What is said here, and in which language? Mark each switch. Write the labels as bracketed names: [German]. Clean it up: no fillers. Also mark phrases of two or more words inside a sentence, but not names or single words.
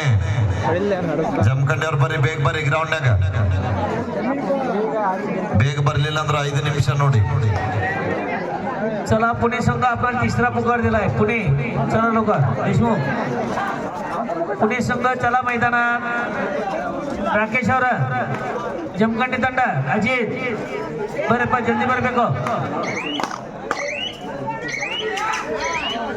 [Kannada] ಜಮಖಂಡಿ ಅವ್ರು ಬರ್ರಿ, ಬೇಗ ಬರ್ರಿ ಗ್ರೌಂಡ್ನಾಗ. ಬೇಗ ಬರ್ಲಿಲ್ಲ ಅಂದ್ರೆ 5 ನಿಮಿಷ ನೋಡಿ. [Marathi] चला पुणे संघ आपण तिसरा पुकार दिलाय. पुणे चला लवकर. देशमुख पुणे संघ चला मैदानात. [Kannada] राकेश ಅವರ ಜಮಖಂಡಿ ತಂಡ ಅಜಿತ್ ಬರಪ್ಪ, ಜಲ್ದಿ ಬರಬೇಕು.